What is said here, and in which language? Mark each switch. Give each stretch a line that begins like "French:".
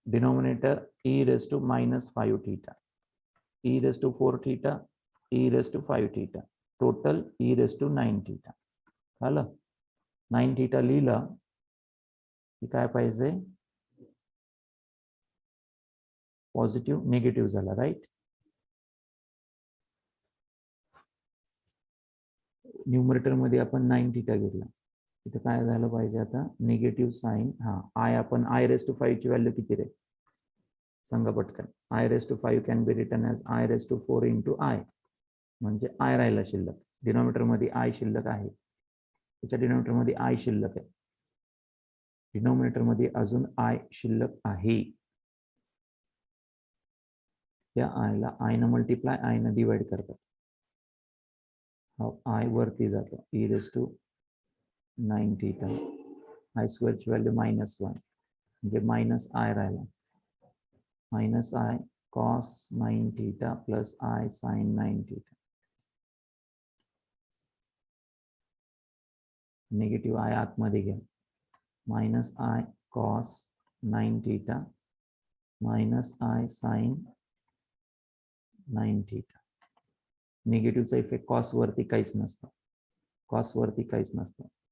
Marathi: Denominator E raise to minus 5 theta. E raise to 4 theta E raise to 5 theta. Total E raise to 9 theta. झालं. 9 theta लिहिलं की काय पाहिजे positive negative झाला. Right. Numerator मध्ये आपण 9 थीटा घेतला. इथं काय झालं पाहिजे आता निगेटिव्ह साइन. हा आय आपण आय रेस टू 5 ची व्हॅल्यू किती रे सांगा पटकन.
English: I raise to 5 can be written as I raise to 4 into I.
Marathi: म्हणजे आय राहिला शिल्लक. डिनॉमिनेटर मध्ये आय शिल्लक आहे. त्याच्या डिनॉमिनेटर मध्ये आय शिल्लक आहे. डिनॉमिनेटर मध्ये अजून आय शिल्लक आहे. त्या आयला आयनं मल्टिप्लाय आयनं डिवाइड करतात. आय वरती जातो E raise to 9 theta. I स्क्वेअरची value -1 म्हणजे मायनस आय राहिला. Minus I cos 9 theta plus I sign 9 theta. Negative I आतमध्ये घ्या. Minus I cos 9 theta minus I sign 9 theta. निगेटिव्हचा effect cos वरती काहीच नसतो. कॉस वरती काहीच नसतं.